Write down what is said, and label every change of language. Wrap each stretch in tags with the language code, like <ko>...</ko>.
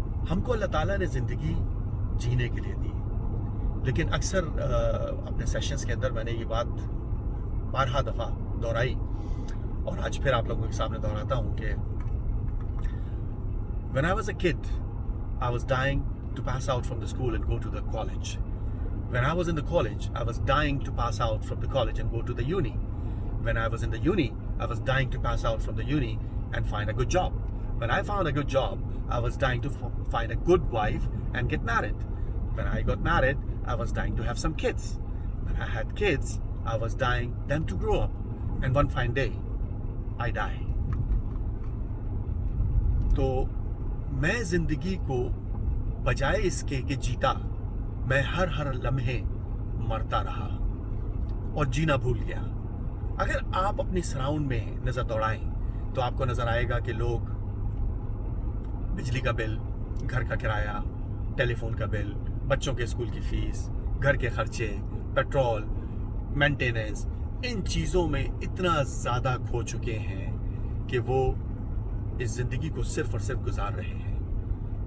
<hi>हमको अल्लाह ताला ने ज़िंदगी जीने के लिए दी, लेकिन अक्सर अपने सेशंस के अंदर मैंने ये बात बारहा दफ़ा दोहराई, और आज फिर आप लोगों के सामने दोहराता हूँ कि</hi> <en>when I was a kid, I was dying to pass out from the school and go to the college. When I was in the college, I was dying to pass out from the college and go to the uni. When I was in the uni, I was dying to pass out from the uni and find a good job. When I found a good job, I was dying to find a good wife and get married. When I got married, I was dying to have some kids. When I had kids, I was dying them to grow up. And one fine day, I die.</en> <hi>तो मैं ज़िंदगी को बजाय इसके कि जीता, मैं हर लम्हे मरता रहा और जीना भूल गया। अगर आप अपनी सराउंड में नज़र दौड़ाएं तो आपको नज़र आएगा कि लोग बिजली का बिल, घर का किराया, टेलीफोन का बिल, बच्चों के स्कूल की फ़ीस, घर के खर्चे, पेट्रोल, मेंटेनेंस, इन चीज़ों में इतना ज़्यादा खो चुके हैं कि वो इस ज़िंदगी को सिर्फ़ और सिर्फ गुजार रहे हैं।</hi>